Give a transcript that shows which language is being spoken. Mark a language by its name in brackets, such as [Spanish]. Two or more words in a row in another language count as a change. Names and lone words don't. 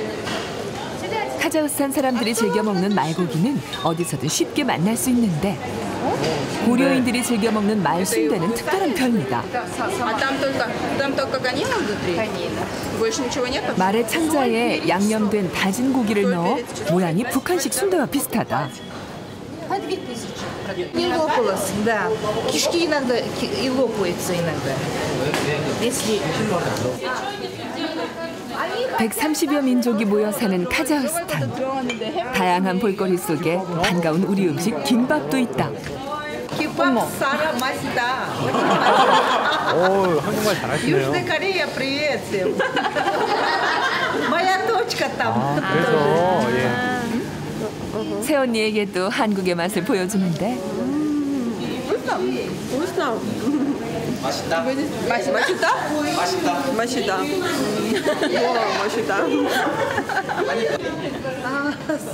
[Korean] 카자흐스탄 사람들이 즐겨 먹는 말고기는 어디서든 쉽게 만날 수 있는데 고려인들이 즐겨 먹는 말 순대는 특별한 편입니다. 말의 창자에 양념된 다진 고기를 넣어 모양이 북한식 순대와 비슷하다. [Russian] Не лопалось, да. Кишки иногда и лопаются иногда. Если [Korean] 130여 민족이 모여 사는 카자흐스탄. 다양한 볼거리 속에 반가운 우리 음식 김밥도 있다. 오, 한국말 잘하시네요. [Russian] Корея, привет всем. Моя точка там. [Korean] 그래서 예. 새언니에게도 한국의 맛을 보여주는데 [Russian] Вкусно. [Korean] 맛있다. 맛있다? 맛있다. 맛있다. 맛있다.